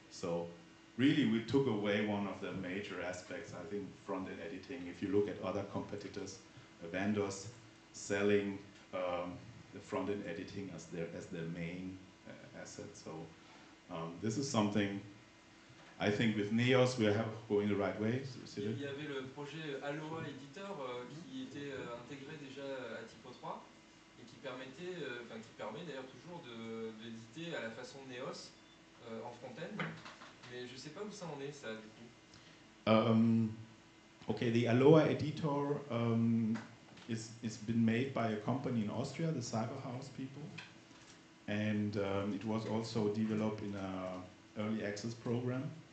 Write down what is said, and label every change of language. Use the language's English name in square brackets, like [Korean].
[English] So really we took away one of the major aspects, I think, front-end editing. If you look at other competitors, vendors selling the front-end editing as their main asset. So this is something, I think with Neos we're going the right way. [French] Il y avait le projet Aloha Editor qui était intégré déjà à Typo3 et qui permettait, qui permet d'ailleurs toujours d'éditer à la façon de Neos en front-end. Mais je ne sais pas où ça en est, ça, du coup. [English] Okay, the Aloha editor is been made by a company in Austria, the Cyberhouse people, and it was also developed in an early access program.